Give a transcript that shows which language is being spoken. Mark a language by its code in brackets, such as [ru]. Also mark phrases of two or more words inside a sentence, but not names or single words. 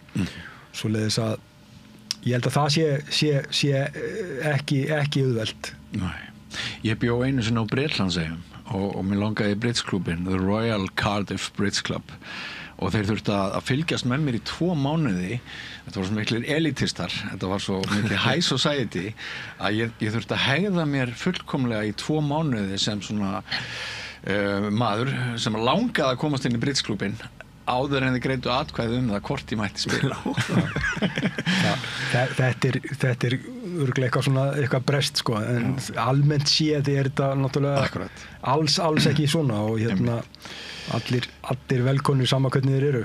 [is] Svoleiðis að ég held að það sé ekki auðvelt. Nei. Ég bjó einu sinni á Bretlandseyjum og mér langaði í bridgeklúbbinn, The Royal Cardiff Bridge Club, og þeir þurftu að fylgjast með mér í 2 mánuði. Þetta var svo miklir elitistar, þetta var svo mikið [en] high society [is] að ég þurfti að hegða mér fullkomlega í 2 mánuði sem svona maður sem langaði að komast inn í bridgeklúbbinn áður en þið greiddu atkvæði það hvort ég mætti spila. Þetta örugglega eitthvað brest sko, en almennt séð þetta náttúrulega alls ekki svona og allir velkomnir sama hvernig þeir eru.